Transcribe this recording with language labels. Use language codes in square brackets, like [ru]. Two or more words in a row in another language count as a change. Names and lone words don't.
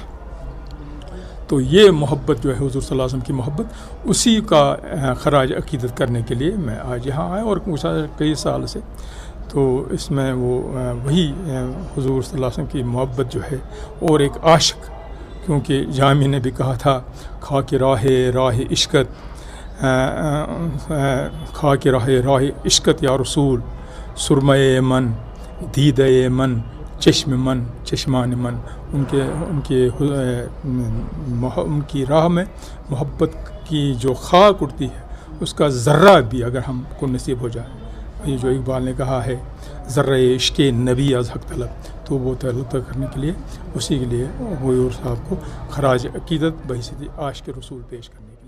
[ur] تو یہ محبت جو ہے حضور صلی اللہ علیہ وسلم کی محبت، اسی کا خراج عقیدت کرنے کے لیے میں آج یہاں آیا، اور کئی سال سے تو اس میں وہ وہی حضور صلی اللہ علیہ وسلم کی محبت جو ہے، اور ایک عاشق، کیونکہ جامی نے بھی کہا تھا [fa] خاک راہ عشقت، خاک راہ عشقت یا رسول، سرمے من دیدے من چشم من چشمان من۔ [ur] ان کی راہ میں محبت کی جو خاک اڑتی ہے، اس کا ذرہ بھی اگر ہم کو نصیب ہو جائے، یہ جو اقبال نے کہا ہے [fa] ذرہ عشق نبی از حق طلب، [ur] تو وہ تعلق کرنے کے لیے، اسی کے لیے غیور صاحب کو خراج عقیدت بحیثیت عاشق رسول پیش کرنا۔